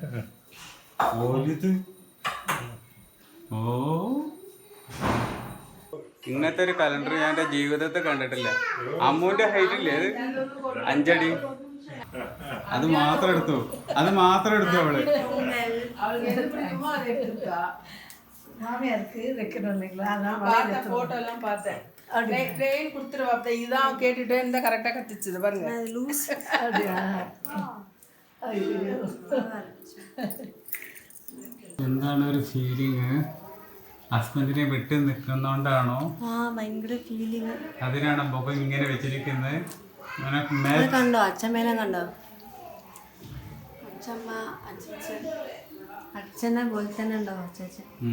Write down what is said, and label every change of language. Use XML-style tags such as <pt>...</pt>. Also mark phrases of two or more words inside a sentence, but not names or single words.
<ml>ഓ, ഇങ്ങനത്തെ ഒരു കലണ്ടർ ഞാൻ എന്റെ ജീവിതത്തിൽ കണ്ടിട്ടില്ല. അമ്മൂന്റെ ഹൈറ്റ് ഇല്ലേ അത്? 5 അടി. അത് മാത്രം എടുത്തു അവള്.</ml> <ta>போட்டோ எல்லாம் பார்த்தேன். ட்ரெயின் கொடுத்துருவாப்ல. இதான் கேட்டுட்டு இந்த கரெக்டா கத்திச்சது பாருங்க.</ta> <ml>എന്താണ് ഒരു ഫീലിംഗ്? ഹസ്ബൻഡിനെ വിട്ട് നിൽക്കുന്നോണ്ടാണോ? ഭയങ്കര ഫീലിംഗ്. അതിനാണ് മുഖം ഇങ്ങനെ വെച്ചിരിക്കുന്നത്. കണ്ടോ അച്ഛമ്മേനെ കണ്ടോ? അച്ഛനെ പോലെ തന്നെ ഉണ്ടോ അച്ഛൻ?</ml>